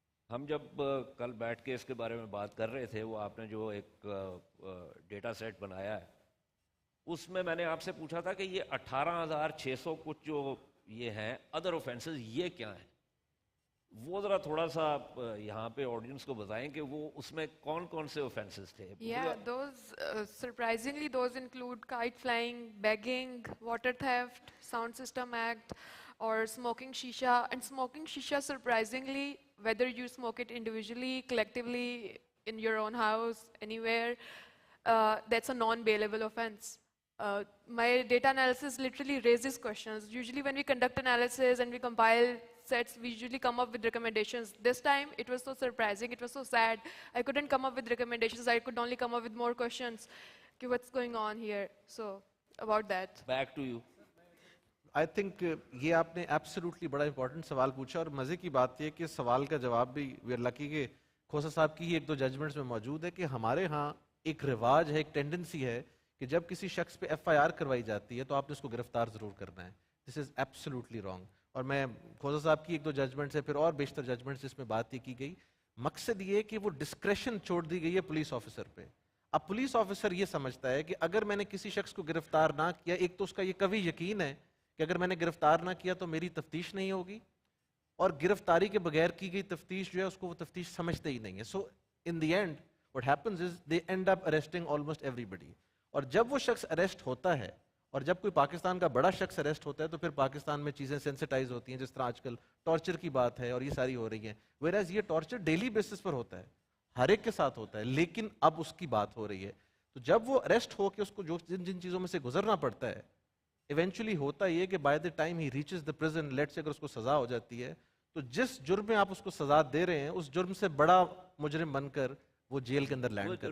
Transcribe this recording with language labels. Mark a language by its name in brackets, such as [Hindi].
[Urdu] ہم جب کل بیٹھ کے اس کے بارے میں بات کر رہے تھے, وہ آپ نے جو ایک ڈیٹا سیٹ بنایا ہے اس میں نے آپ سے پوچھا تھا کہ یہ 18,600 کچھ جو یہ ہیں ادر اوفینسز, یہ کیا ہیں؟ وہ ذرا تھوڑا سا یہاں پہ آڈینس کو بتائیں کہ وہ اس میں کون کون سے اوفینسز تھے. [English] Yeah, those surprisingly those include kite flying, begging, water theft, sound system act, or smoking shisha. And smoking shisha, surprisingly, whether you smoke it individually, collectively, in your own house, anywhere, that's a non-bailable offense. My data analysis literally raises questions. Usually when we conduct analysis and we compile sets, we usually come up with recommendations. This time it was so surprising, it was so sad. I couldn't come up with recommendations, I could only come up with more questions. Okay, what's going on here? So about that. Back to you. [Urdu] I think یہ آپ نے absolutely بڑا important سوال پوچھا, اور مزے کی بات یہ کہ سوال کا جواب بھی وی آر لکی کہ کھوسا صاحب کی ہی ایک دو ججمنٹس میں موجود ہے کہ ہمارے ہاں ایک رواج ہے, ایک ٹینڈنسی ہے کہ جب کسی شخص پہ ایف آئی آر کروائی جاتی ہے تو آپ نے اس کو گرفتار ضرور کرنا ہے. [English] This is absolutely wrong. [Urdu] اور میں کھوسا صاحب کی ایک دو ججمنٹ سے پھر اور بیشتر ججمنٹس جس میں بات یہ کی گئی, مقصد یہ کہ وہ ڈسکریشن چھوڑ دی گئی ہے پولیس آفیسر پہ. اب پولیس آفیسر یہ سمجھتا ہے کہ اگر میں نے کسی شخص کو گرفتار نہ کیا, ایک تو اس کا یہ قوی یقین ہے کہ اگر میں نے گرفتار نہ کیا تو میری تفتیش نہیں ہوگی, اور گرفتاری کے بغیر کی گئی تفتیش جو ہے اس کو وہ تفتیش سمجھتے ہی نہیں ہے. [English] So in the end what happens is they end up arresting almost everybody. [Urdu] اور جب وہ شخص اریسٹ ہوتا ہے, اور جب کوئی پاکستان کا بڑا شخص اریسٹ ہوتا ہے تو پھر پاکستان میں چیزیں سینسٹائز ہوتی ہیں, جس طرح آج کل ٹارچر کی بات ہے اور یہ ساری ہو رہی ہیں. whereas یہ ٹارچر ڈیلی بیسس پر ہوتا ہے, ہر ایک کے ساتھ ہوتا ہے, لیکن اب اس کی بات ہو رہی ہے. تو جب وہ اریسٹ ہو کے اس کو جو جن چیزوں میں سے گزرنا پڑتا ہے ایونچولی ہوتا یہ کہ [English] by the time he reaches the prison [Urdu] late سے اگر اس کو سزا ہو جاتی ہے تو جس جرم میں آپ اس کو سزا دے رہے ہیں اس جرم سے بڑا مجرم بن کر وہ جیل کے اندر لینڈ کرتا ہے